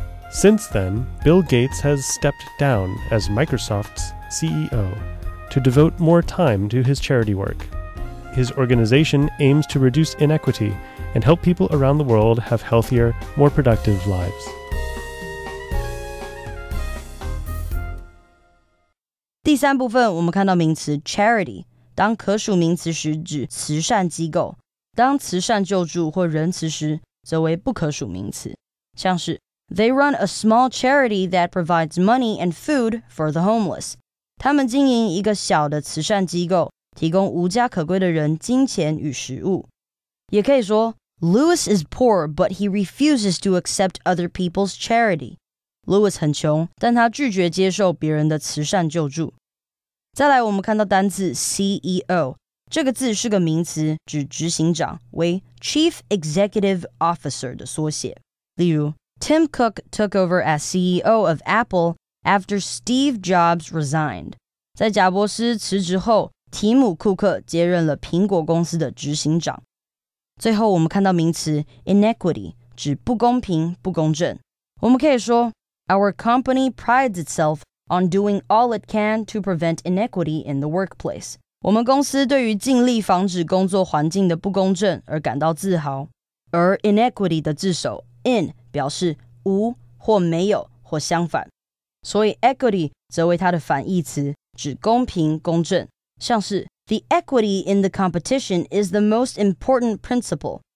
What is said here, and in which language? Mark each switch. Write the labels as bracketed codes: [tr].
[en] Since then, Bill Gates has stepped down as Microsoft's CEO to devote more time to his charity work. His organization aims to reduce inequity and help people around the world have healthier, more productive lives. [zh] 第3部分，我们看到名词 charity， 当可数名词时指慈善机构，当慈善救助或仁慈时，则为不可数名词，像是 [en] They run a small charity that provides money and food for the homeless. [zh] 他们经营一个小的慈善机构，提供无家可归的人金钱与食物。也可以说 [en] Louis is poor, but he refuses to accept other people's charity. [zh] Louis 很穷，但他拒绝接受别人的慈善救助。再来，我们看到单字 CEO， 这个字是个名词，指执行长，为 Chief Executive Officer 的缩写。例如 [en] Tim Cook took over as CEO of Apple after Steve Jobs resigned. [zh] 在贾伯斯辞职后，提姆·库克接任了苹果公司的执行长。最后，我们看到名词 inequity， 指不公平、不公正。我们可以说 [en] Our company prides itself on doing all it can to prevent inequity in the workplace. [zh] 我们公司对于尽力防止工作环境的不公正而感到自豪。而 inequity 的字首 in 表示无或没有或相反，所以 equity 则为它的反义词，指公平公正，像是 [en] The equity in the competition is the most important principle.